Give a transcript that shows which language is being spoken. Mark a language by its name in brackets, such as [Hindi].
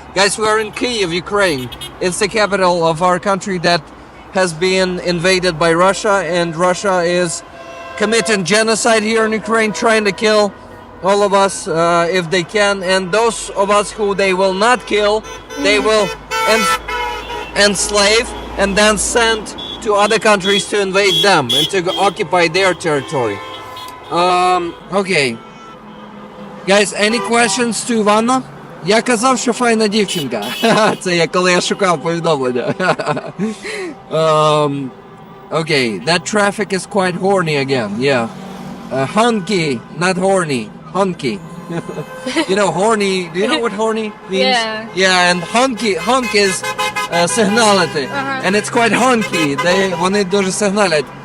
[English] Guys, we are in Kyiv, Ukraine. It's the capital of our country that has been invaded by Russia, and Russia is committing genocide here in Ukraine, trying to kill all of us if they can. And those of us who they will not kill, they will enslave and then send to other countries to invade them and to occupy their territory. Okay. Guys, any questions to Ivana? [Ukrainian] Я казав, що файна дівчинка. Це я коли я шукав повідомлення. [English] Okay, that traffic is quite horny again. Yeah. Hunky, not horny. Hunky. Horny. Do you know what horny means? Yeah. Yeah, and hunk is signality. And it's quite hunky. [Ukrainian] Вони дуже сигналять.